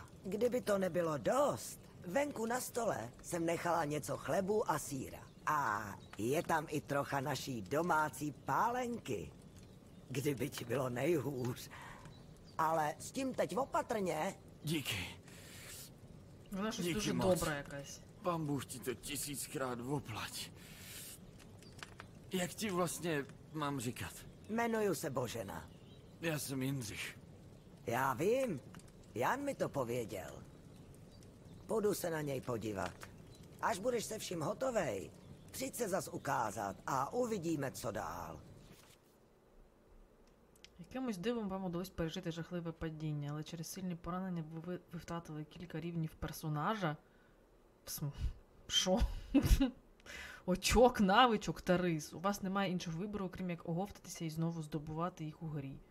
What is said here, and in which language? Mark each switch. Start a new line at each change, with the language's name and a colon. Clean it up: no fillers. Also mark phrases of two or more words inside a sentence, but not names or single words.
Czech: Kdyby to nebylo dost, venku na stole jsem nechala něco chlebu a sýra. A je tam i trocha naší domácí pálenky. Kdyby ti bylo nejhůř. Ale s tím teď opatrně. Díky.
Ukrainian: Вона щось
Czech: Díky
Ukrainian: дуже
Czech: moc.
Ukrainian: добра якась.
Czech: Pán Bůh ti to 1000krát oplať. Jak ti vlastně mám říkat? Jmenuju se Božena. Já jsem Jindřich. Já vím. Jan mi to pověděl. Půjdu se na něj podívat. Až budeš se vším hotovej, přijď se zas ukázat a uvidíme, co dál.
Ukrainian: Якимось дивом вам удалось пережити жахливе падіння, але через сильні поранення ви втратили кілька рівнів персонажа. Що? Очок, навичок та рис. У вас немає іншого вибору, окрім як оговтатися і знову здобувати їх у грі.